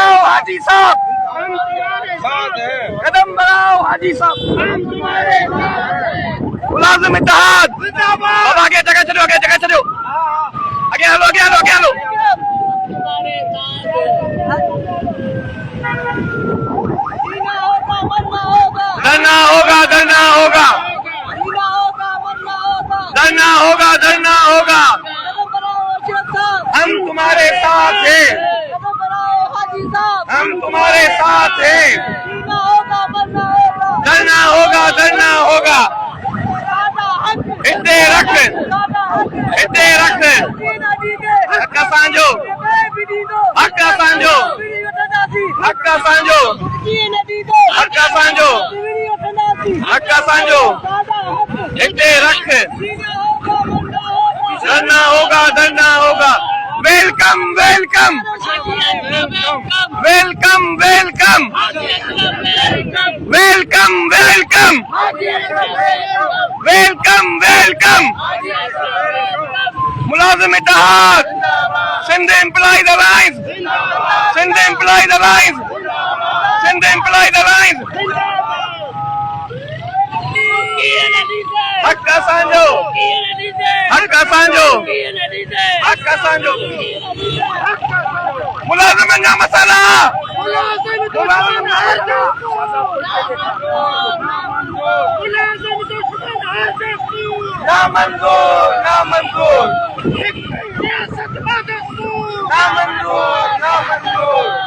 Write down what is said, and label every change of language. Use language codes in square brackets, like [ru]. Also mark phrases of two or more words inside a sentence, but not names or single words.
[ur] حاجی صاحب، قدم بڑھاؤ حاجی صاحب، ملازم اتحاد، اب آگے جگہ چلو، آگے جگہ چلو, [sd] आगे हलो, आगे हलो, आगे हलो। [ur] دھرنا ہوگا، دھرنا ہوگا، دھرنا ہوگا، دھرنا ہوگا، ہم تمہارے ساتھ ہیں, ہم تمہارے ساتھ ہیں، دھرنا ہوگا، دھرنا ہوگا, [sd] हिते रख, हिते रख, हक असांजो, हक असांजो, हक असांजो, हक असांजो, हक असांजो, हिते रख, [ur] دھرنا ہوگا، دھرنا ہوگا. [en] welcome, welcome, welcome, welcome, welcome, welcome, welcome, welcome, मुलाजिम इत्तेहाद, सिंध एम्प्लॉइज अलायंस, सिंध एम्प्लॉइज अलायंस, सिंध एम्प्लॉइज अलायंस, [sd] हक असांजो, हक असांजो, हक असांजो, मुलाजिम जा मसाला, ना मंजूर, ना मंजूर, ना मंजूर, ना मंजूर,